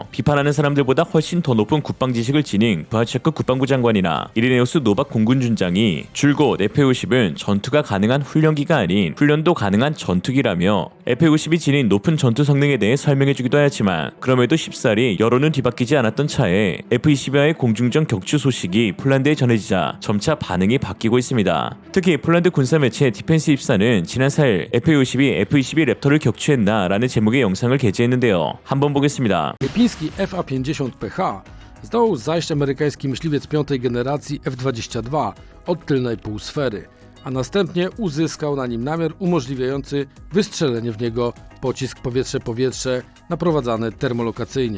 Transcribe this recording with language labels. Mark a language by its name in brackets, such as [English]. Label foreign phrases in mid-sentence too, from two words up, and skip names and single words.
[Korean] 비판하는 사람들보다 훨씬 더 높은 국방 지식을 지닌 부하체크 국방부 장관이나 이리네우스 노박 공군준장이 줄곧 F-50은 전투가 가능한 훈련기가 아닌 훈련도 가능한 전투기라며 F-50이 지닌 높은 전투 성능에 대해 설명해주기도 하였지만 그럼에도 쉽사리 여론은 뒤바뀌지 않았던 차에 F-22와의 공중전 격추 소식이 폴란드에 전해지자 점차 반응이 바뀌고 있습니다. 특히 폴란드 군사 매체 디펜스 입사는 지난 4일 F-52 F-22 랩터를 격추했나 라는 제목의 영상을 게재했는데요. 한번 보겠습니다. [Polish] Filipiński FA-50PH zdołał zajść amerykański myśliwiec piątej generacji F-22 od tylnej półsfery, a następnie uzyskał na nim namiar umożliwiający wystrzelenie w niego pocisk powietrze-powietrze naprowadzany termolokacyjnie.